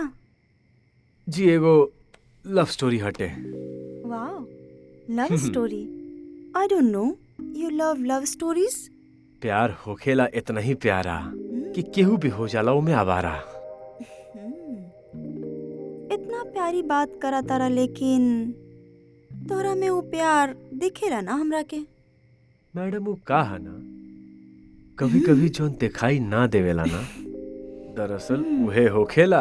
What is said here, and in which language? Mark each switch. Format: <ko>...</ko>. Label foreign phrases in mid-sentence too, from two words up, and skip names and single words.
<bho>जी एगो</bho> <en>love story</en> <bho>हटे।</bho> <en>Wow, love story. I don't know, you love love stories?</en> <bho>प्यार होखेला इतना ही प्यारा कि केहू भी हो जाला उमे आवारा। इतना प्यारी बात करा तारा, लेकिन तोरा में वो प्यार दिखेला ना हमरा के? मैडम वो का है ना, कभी कभी जो दिखाई ना देवेला ना, दरअसल उहे होखेला।</bho>